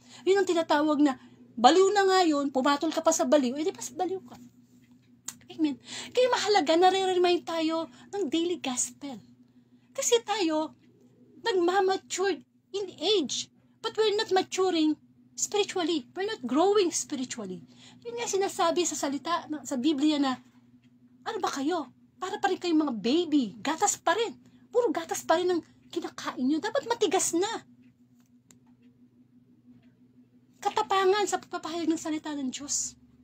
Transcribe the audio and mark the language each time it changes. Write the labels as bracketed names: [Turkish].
[Filipino] Yun ang tinatawag na, baliw na nga yun, pumatol ka pa sa baliw, di pa sa baliw ka. Amen. Kaya mahalaga, nare-remind tayo ng daily gospel. Kasi tayo, nagmamature [English] in age, but we're not maturing spiritually. We're not growing spiritually. [Filipino] Yun nga sinasabi sa salita, sa Biblia na, ano ba kayo? Para pa rin kayong mga baby. Gatas pa rin. Puro gatas pa rin ang kinakain nyo. Dapat matigas na. Katapangan sa pagpapahayag ng salita ng Diyos.